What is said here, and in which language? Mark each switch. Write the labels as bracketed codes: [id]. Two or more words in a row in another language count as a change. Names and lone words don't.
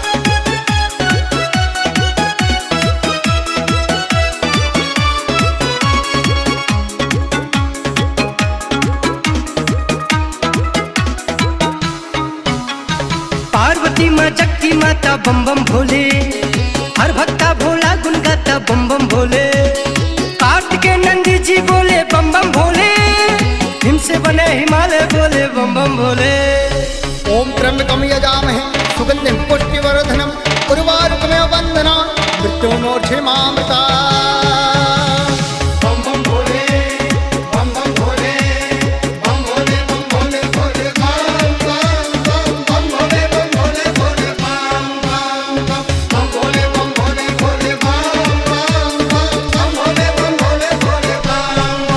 [hi] पार्वती माँ चक्की माता बम बम भोले, हर भक्ता भोला गुन गाता बम बम भोले, कार्तिकेय नंदी जी बोले बम बम भोले, हिम से बने हिमालय बोले बम बम भोले। [sa] ओम त्र्यंबकं यजामहे सुगंधिं पुष्टिवर्धनम् उर्वारुकमेव वन्दनात् मृत्योर्मुक्षीयमामृता। [hi] बम बम भोले, बम बम भोले, बम भोले बम भोले भोले बम बम भोले बम भोले भोले बम भोले बम भोले भोले बम भोले बम भोले भोले बम।